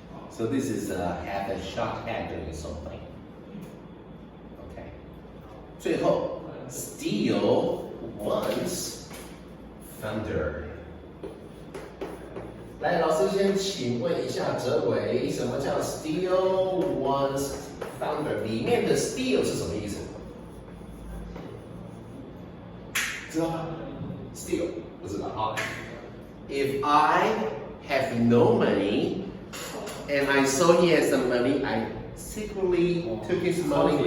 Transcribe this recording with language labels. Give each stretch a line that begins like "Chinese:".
English: So this is have a shot at doing something. Okay.
Chinese: 最后 steal one's thunder. 来，老师先请问一下哲伟，什么叫 steal one's thunder？里面的 steal 是什么意思？知道吗 ？steal 不知道啊。
English: If I have no money and I saw he has some money, I secretly took his money.